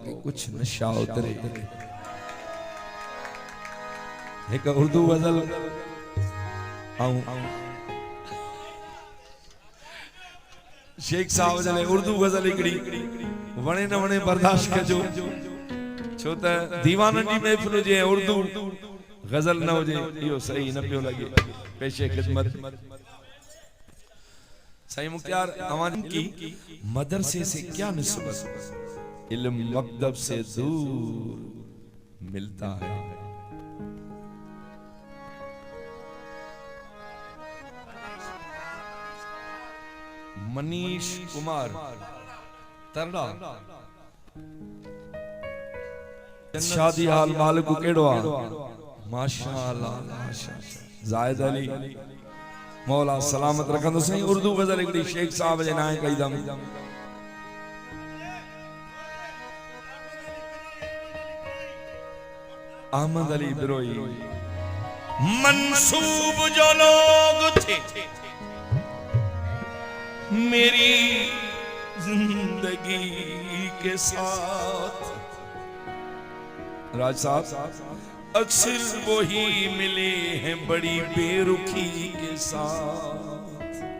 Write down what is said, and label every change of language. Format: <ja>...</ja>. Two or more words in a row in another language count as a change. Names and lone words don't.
<ur>کچھ نشہ اترے.</ur> <sd>एक उर्दू गजल शेख साहब जने उर्दू गजल हिकड़ी वणे न वणे बर्दाश्त कजो, छो त दीवाननि जी महफ़िल जे उर्दू गजल न हुजे इहो सही न पियो लगे।</sd> <ur>پیشِ خدمت سائیں مختیار اعوان کی مدرسے سے کیا نسبت، علم مکتب سے دور ملتا ہے.</ur> <sd>मनीष कुमार तरड़ा शादी हाल मालिक केड़ो आ माशाअल्लाह माशाअल्लाह। जायद अली मौला सलामत रखंदो। सही उर्दू गजल हिकड़ी शेख साहब जे नाए कई दम अहमद अली बिरोई।</sd> <ur>منسوب جو لوگ تھے میری زندگی کے ساتھ، راج صاحب اکثر وہی ملے ہیں بڑی بے رخی کے ساتھ.</ur>